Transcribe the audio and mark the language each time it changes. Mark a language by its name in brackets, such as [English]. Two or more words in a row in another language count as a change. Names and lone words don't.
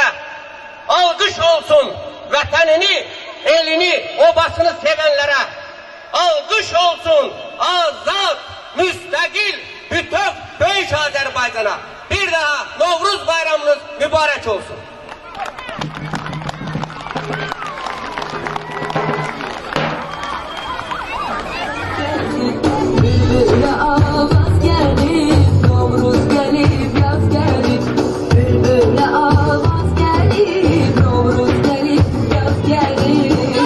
[Azerbaijani] Alqış olsun vətənini, elini, obasını sevənlərə. Alqış olsun azad, müstəqil, bütöv, böyük Azərbaycana. Bir daha Novruz bayramınız mübarək olsun. [Turkish] Bülbüle avaz gelip, Novruz gelip, yaz gelip. Bülbüle avaz gelip, Novruz gelip, yaz gelip.